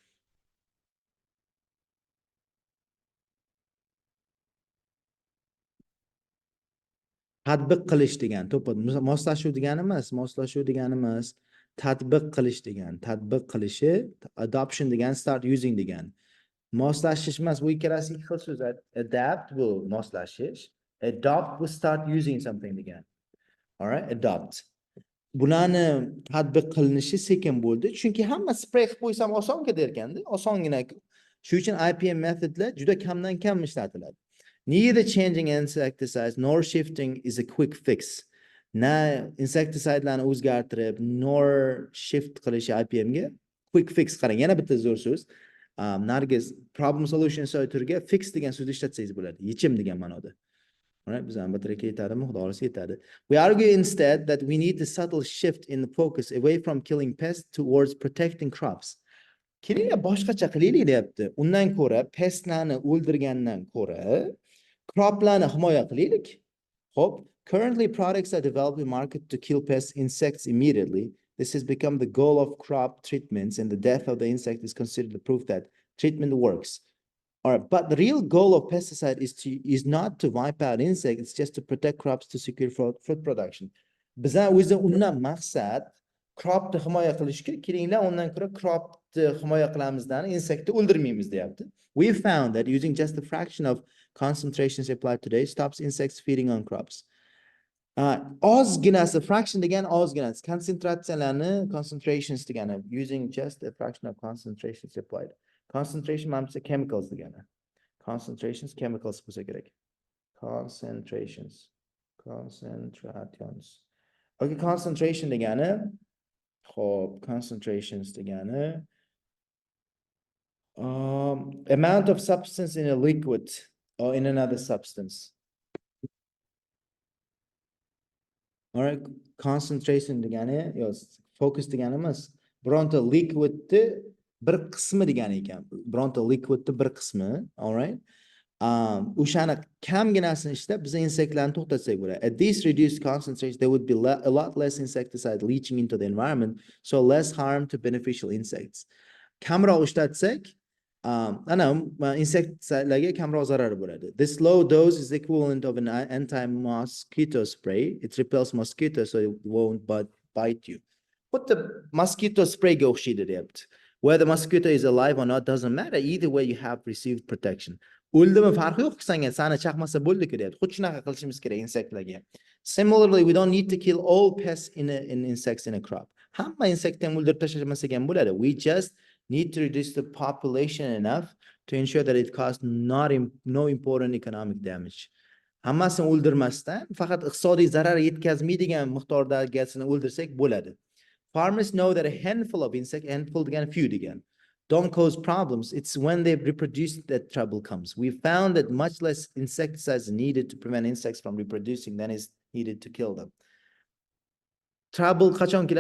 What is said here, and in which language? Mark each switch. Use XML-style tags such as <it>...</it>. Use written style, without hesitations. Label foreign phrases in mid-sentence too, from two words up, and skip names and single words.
<uz>Tatbiq qilish degani, to'ppa moslashuv degani emas, tatbiq qilish degani. Tatbiq qilishi, adoption degani</uz> <en>start using</en> <uz>degani. Moslashish emas, bu ikkalasi ikki xil so'z. Adapt bu moslashish, adopt bu</uz> <en>start using something</en> <uz>degani.</uz> <en>All right, adopt.</en> <uz>Bularni tatbiq qilinishi sekin bo'ldi, chunki hamma spray qilib qo'ysam oson ketar ekanda, osongina. Shuning uchun IPM metodlar juda kamdan kam ishlatiladi.</uz> <en>Neither changing insecticides nor shifting is a quick fix.</en> <uz>Na insecticidelarni o'zgartirib,</uz> <en>nor shift</en> <uz>qilish IPMga</uz> <en>quick fix</en> <uz>qarang. Yana bitta zo'r so'z. Nargiz</uz> <en>problem solution</en> <uz>so'yturga fix degan so'zni ishlatsangiz bo'ladi. Yechim degan ma'noda. Alright, biz albatta yetadimi? Xudo xolasa yetadi.</uz> <en>We argue instead that we need a subtle shift in the focus away from killing pests towards protecting crops.</en> <uz>Kelinglar boshqacha qilaylik deyapti. Undan ko'ra pestlarni o'ldirgandan ko'ra croplarni himoya qilaylik.</uz> <en>Hope currently products are developed in market to kill pest insects immediately. This has become the goal of crop treatments, and the death of the insect is considered the proof that treatment works. All right, but the real goal of pesticide is not to wipe out insects, it's just to protect crops to secure fruit production.</en> <uz>Bizdan o'zi undan maqsad cropni himoya qilishga, kelinglar undan ko'ra cropni himoya qilamizdan insektni o'ldirmaymiz deyapti.</uz> <en>We found that using just a fraction of concentrations applied today stops insects feeding on crops.</en> <uz>Ozginasi, fraction degani ozginasi, concentrations degani,</uz> <en>using just a fraction of concentrations applied.</en> <uz>Concentration manimcha chemicals degani. Concentrations chemicals bo'lsa kerak. Concentrations. Okay, concentration degani. Xo'p, concentrations degani.</uz> <en>Amount of substance in a liquid or in another substance.</en> <uz>All right, concentration degani, yo'q, focus degani emas. Bironta liquidni bir qismi degani ekan. Bironta liquidni bir qismi,</uz> <en>all right?</en> <uz>O'shani kamginasini ishlab biz insektlarni to'xtatsak bo'ladi.</uz> <en>At these reduced concentrations there would be a lot less insecticide leaching into the environment, so less harm to beneficial insects.</en> <uz>Kamroq ishlatsak, insectlarga kamroq zarar bo'ladi.</uz> <en>This low dose is equivalent of an anti-mosquito spray. It repels mosquitoes so it won't bite you. But the mosquito spray</en> <uz>ga o'xshaydi deyapti.</uz> <en>Whether the mosquito is alive or not doesn't matter. Either way you have received protection.</en> <uz>O'ldimi farqi yo'q, sanga sana chaqmasa bo'ldi-ku deyapti. Xuddi shunaqa qilishimiz kerak insektlarga.</uz> <en>Similarly, we don't need to kill all pests in insects in a crop.</en> <uz>Hamma insektni o'ldirib tashlamasak ham bo'ladi.</uz> <en>We just need to reduce the population enough to ensure that it causes no important economic damage.</en> <uz>Hammasini o'ldirmasdan faqat iqtisodiy zarar yetkazmaydigan miqdordagisini o'ldirsak bo'ladi.</uz> <en>Farmers know that a handful of insects, handful degan few degan, don't cause problems. It's when they reproduce that trouble comes. We found that much less insecticides needed to prevent insects from reproducing than is needed to kill them.</en> <uz>Trouble qachon keladi?</uz>